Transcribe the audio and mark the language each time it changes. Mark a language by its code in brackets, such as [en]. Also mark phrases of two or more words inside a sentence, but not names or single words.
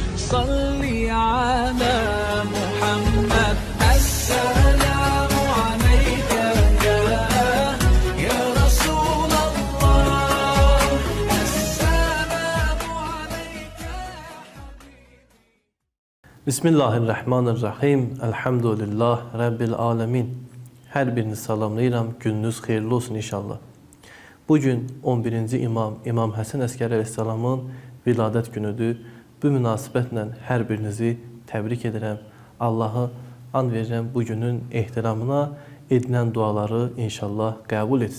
[ar] صل على محمد السلام عليك يا رسول الله السلام عليك Bismillahirrahmanirrahim. الحمد لله رب العالمين. [az] Hər birini salamlayıram. Gününüz xeyirli olsun inşallah. Bugün 11-ci İmam Həsən Əskəri əleyhissalamın viladət günüdür. Bu münasibətlə hər birinizi təbrik edirəm. Allah'a and verirəm bu günün ehtiramına edilən duaları inşallah qəbul etsin.